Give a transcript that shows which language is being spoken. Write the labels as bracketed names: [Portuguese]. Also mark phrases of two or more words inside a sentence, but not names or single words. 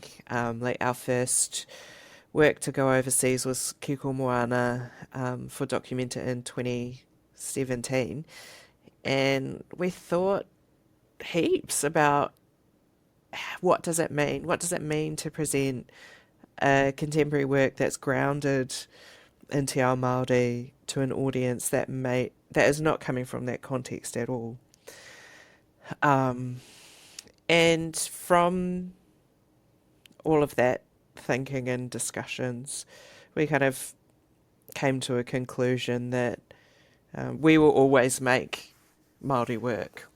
[English] Like our first work to go overseas was Kiko Moana for Documenta in 2017, and we thought heaps about what does it mean? What does it mean to present a contemporary work that's grounded in [Māori] te ao Māori [English] to an audience that is not coming from that context at all? And from all of that thinking and discussions, we kind of came to a conclusion that we will always make Māori work.